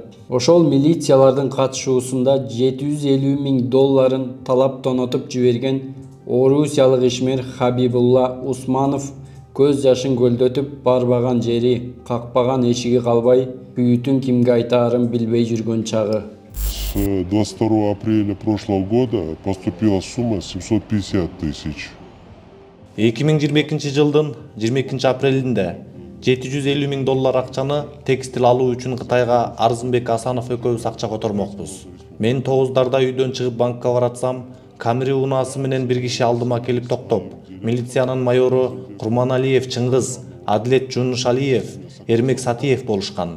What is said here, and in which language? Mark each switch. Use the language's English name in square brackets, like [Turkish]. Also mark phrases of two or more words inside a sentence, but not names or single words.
[Kyrgyz] Ошол милициялардын катышуусунда $750,000 талап тонотуп жиберген орусиялык ишмер Хабибулла Усманов көз жашын көлдөтүп барбаган жери, какпаган эшиги калбай, күйүтүн кимге айтаарын билбей жүргөн чагы. [Russian] С 22 апреля прошлого года поступила сумма 750 тысяч. [Kyrgyz] 2022 жылдын 22 апрелинде $750,000 акчаны текстил алуу үчүн Кытайга Арзымбек Асанов экөөбүз акча котормокпуз. Мен 9-дарда үйдөн чыгып банкка баратсам, Камри унаасы менен бир киши алдыма келип токтоп, милициянын майору Курманалиев Чыңгыз, Адилет Жунушалиев, Эрмек Сатиев болушкан.